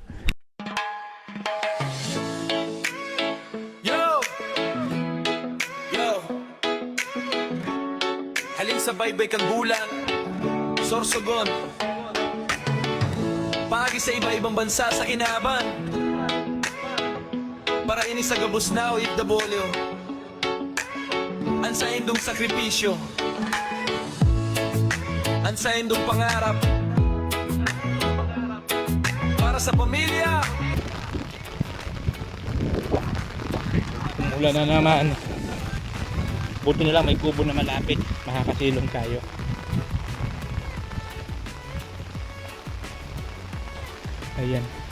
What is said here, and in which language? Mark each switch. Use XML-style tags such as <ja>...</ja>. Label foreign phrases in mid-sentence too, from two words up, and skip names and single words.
<bik>Sa baybay kang bulan, Sorsogon, pagi sa iba-ibang bansa sa kinaban. para ini sa gabos na o ifdabolyo. Ang sa indong sakripisyo, ang sa indong pangarap, para sa pamilya.</bik> <tl>Umulan na naman. Buti na lang may kubo na malapit. Makakasilong tayo. Ayan.</tl>